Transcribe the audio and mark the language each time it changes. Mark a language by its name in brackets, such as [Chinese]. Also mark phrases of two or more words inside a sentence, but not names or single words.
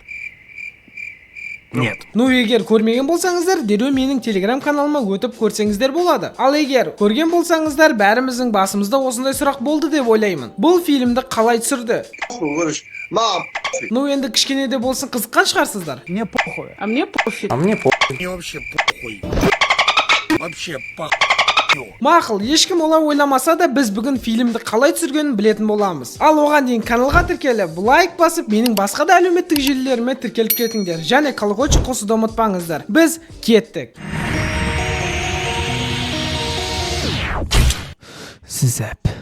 [Russian] Нет. [Kazakh] Ну, егер көрмеген болсаңыздар, дереу менің телеграм каналыма өтіп көрсеңіздер болады. Ал егер көрген болсаңыздар, бәріміздің басымызда осындай сұрақ болды деп ойлаймын. Бұл фильмді қалай түсірді? Ну, енді кішкене де болсын қызыққан шығарсыздар. [Russian] Мне похуй. А мне пофиг. Мне похуй. Мне вообще похуй. Вообще похуй. [Kazakh] Мақұл, ешкім олай ойламаса да біз бүгін фильмді қалай түсіргенін білетін боламыз. Ал оған дейін каналға тіркеліп, лайк басып, менің басқа да әлеуметтік желілеріме тіркеліп кетіңдер. Және колокольчик қосуды ұмытпаңыздар. Біз кеттік. Зәп.